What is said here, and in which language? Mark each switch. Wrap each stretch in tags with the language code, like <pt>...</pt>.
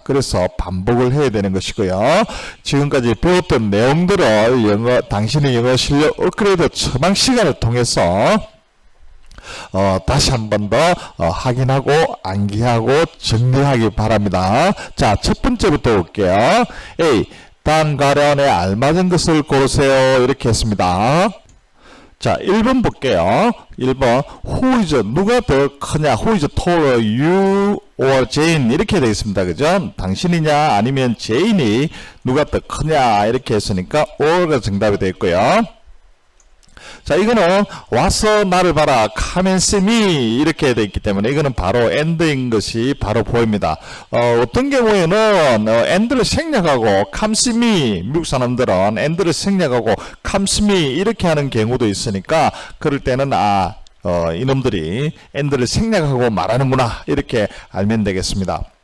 <ko>그래서 반복을 해야 되는 것이고요. 지금까지 배웠던 내용들을 당신의 영어 실력 업그레이드 처방 시간을 통해서 다시 한 번 더 확인하고 암기하고 정리하기 바랍니다. 자, 첫 번째부터 볼게요. A. 단 가련에 알맞은 것을 고르세요. 이렇게 했습니다. 자, 1번 볼게요. 1번 Who is 누가 더 크냐?</ko> <en>Who is taller, you or Jane?</en> <ko>이렇게 되어 있습니다. 그죠? 당신이냐 아니면 제인이 누가 더 크냐? 이렇게 했으니까 or가 정답이 되어 있고요. 자, 이거는 와서 나를 봐라,</ko> <en>come and see me</en> <ko>이렇게 되어 있기 때문에 이거는 바로 and인 것이 바로 보입니다. 어떤 경우에는 and를 생략하고</ko> <en>come see me,</en> <ko>미국 사람들은 and를 생략하고 come see me 이렇게 하는 경우도 있으니까 그럴 때는 이놈들이 and를 생략하고 말하는구나 이렇게 알면 되겠습니다.</ko>